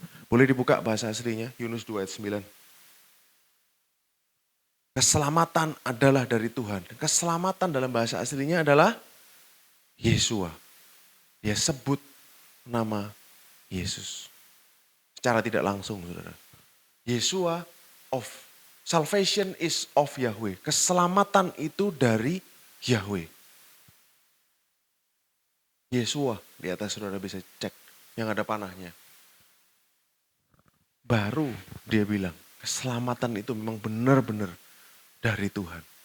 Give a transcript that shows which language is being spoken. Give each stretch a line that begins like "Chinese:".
Indonesian: Boleh dibuka bahasa aslinya, Yunus 2 ayat 9. Keselamatan adalah dari Tuhan. Keselamatan dalam bahasa aslinya adalah Yesua. Dia sebut nama Yesus. Secara tidak langsung, saudara.
English: Yesua of salvation is of Yahweh.
Indonesian: Keselamatan itu dari Yahweh. Yesua di atas saudara bisa cek yang ada panahnya. Baru dia bilang keselamatan itu memang benar-benar dari Tuhan.